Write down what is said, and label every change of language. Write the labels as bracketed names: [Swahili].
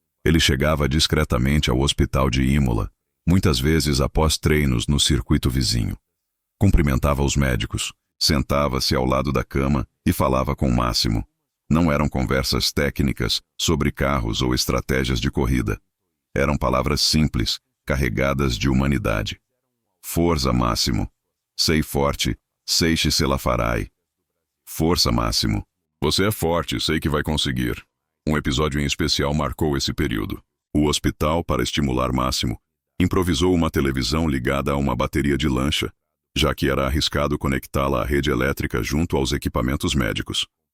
[Portuguese] Ele chegava discretamente ao hospital de Imola, muitas vezes após treinos no circuito vizinho. Cumprimentava os médicos, sentava-se ao lado da cama e falava com Massimo. Não eram conversas técnicas sobre carros ou estratégias de corrida. Eram palavras simples, carregadas de humanidade. [Italian] Forza, Massimo. Sei forte, sei che se la farai. [Portuguese] Força, Massimo. Você é forte, sei que vai conseguir. Um episódio em especial marcou esse período. O hospital, para estimular Massimo, improvisou uma televisão ligada a uma bateria de lancha, já que era arriscado conectá-la à rede elétrica junto aos equipamentos médicos.